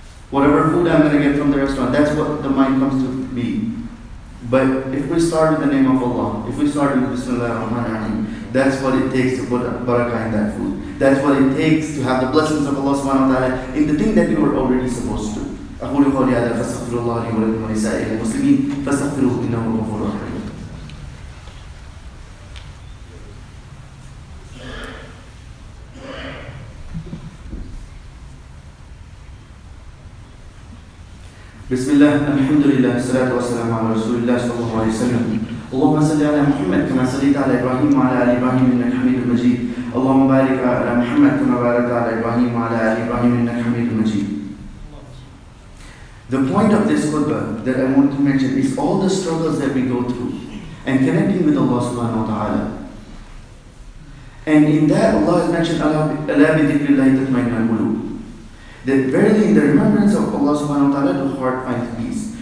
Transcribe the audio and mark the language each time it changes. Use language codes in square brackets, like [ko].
[en] Whatever food I'm going to get from the restaurant, that's what the mind comes to be. But if we start with the name of Allah, if we start with Bismillah ar-Rahman ar-Rahim, that's what it takes to put barakah in that food. That's what it takes to have the blessings of Allah subhanahu wa ta'ala in the thing that you were already supposed to. [ar] أقول قولي هذا فاستغفر الله لي ولكم ولسائر المسلمين فاستغفروه إنه هو الغفور الرحيم. بسم الله الحمد لله والصلاة والسلام على رسول الله صلى الله عليه وسلم. اللهم صل على محمد كما صليت على إبراهيم وعلى آل إبراهيم إنك حميد مجيد. اللهم بارك على محمد كما باركت على إبراهيم وعلى آل إبراهيم إنك حميد مجيد. [en] The point of this khutbah that I want to mention is all the struggles that we go through and connecting with Allah subhanahu wa ta'ala. And in that Allah has mentioned [ar] أَلَا بِذِكْرِ اللَّهِ تَطْمَئِنُّ الْقُلُوبُ. [en] That verily in the remembrance of Allah subhanahu wa ta'ala, the heart finds peace.